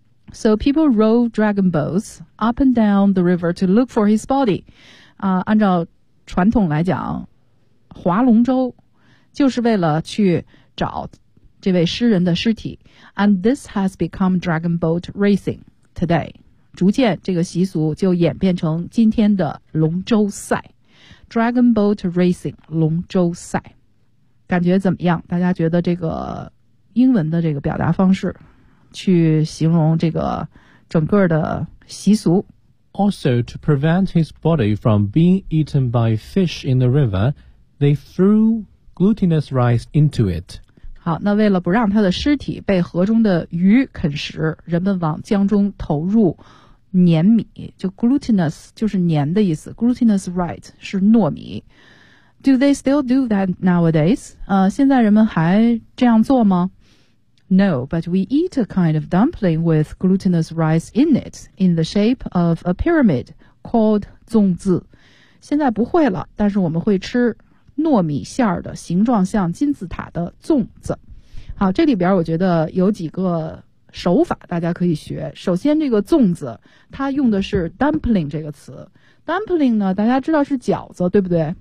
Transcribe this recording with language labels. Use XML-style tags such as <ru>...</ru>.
<en>So people row dragon boats up and down the river to look for his body.</en> <zh>按照传统来讲，划龙舟就是为了去找这位诗人的尸体。</zh> <en>And this has become dragon boat racing today.</en> <zh>逐渐这个习俗就演变成今天的龙舟赛。</zh> <en>Dragon boat racing,</en> <zh>龙舟赛。感觉怎么样？大家觉得这个英文的这个表达方式去形容这个整个的习俗。</zh> <en>Also, to prevent his body from being eaten by fish in the river, they threw glutinous rice into it.</en> <zh>好，那为了不让他的尸体被河中的鱼啃食，人们往江中投入黏米，就 glutinous 就是黏的意思， glutinous rice 是糯米。</zh> <en>Do they still do that nowadays?</en> <zh>现在人们还这样做吗？</zh> <en>No, but we eat a kind of dumpling with glutinous rice in it, in the shape of a pyramid called 粽子。</en> <zh>现在不会了，但是我们会吃糯米馅儿的形状像金字塔的粽子。好，这里边我觉得有几个手法大家可以学。首先这个粽子它用的是 dumpling 这个词。 Dumpling 呢大家知道是饺子，对不对？</zh>